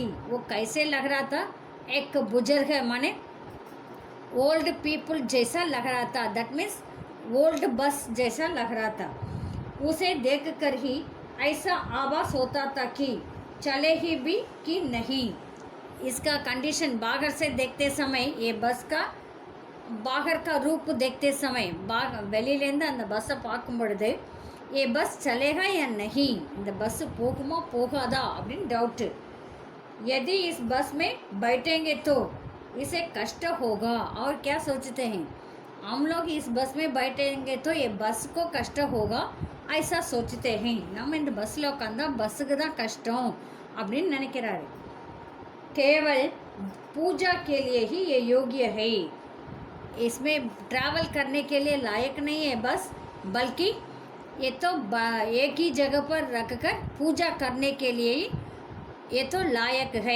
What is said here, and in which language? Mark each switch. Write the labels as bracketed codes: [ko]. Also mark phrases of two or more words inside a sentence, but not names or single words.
[hi] वो कैसे लग रहा था, एक बुजुर्ग माने [en] old people [hi] जैसा लग रहा था, [en] that means old bus [hi] जैसा लग रहा था। उसे देखकर ही ऐसा आभास होता था कि चले ही भी कि नहीं। इसका कंडीशन बाहर से देखते समय, ये बस का बाहर का रूप देखते समय, [ta] வெளியிலேருந்து அந்த பஸ்ஸை பார்க்கும் பொழுது [hi] ये बस चलेगा या नहीं, [ta] இந்த பஸ் போகுமா போகாதா அப்படின்னு डाउट। [hi] यदि इस बस में बैठेंगे तो इसे कष्ट होगा। और क्या सोचते हैं, हम लोग इस बस में बैठेंगे तो ये बस को कष्ट होगा, ऐसा सोचते हैं। [ta] நம்ம இந்த பஸ்ஸில் உட்காந்தா பஸ்ஸுக்கு தான் கஷ்டம் அப்படின்னு நினைக்கிறாரு। [hi] केवल पूजा के लिए ही ये योग्य है, इसमें ट्रैवल करने के लिए लायक नहीं है बस, बल्कि ये तो एक ही जगह पर रखकर पूजा करने के लिए ही ये तो लायक है।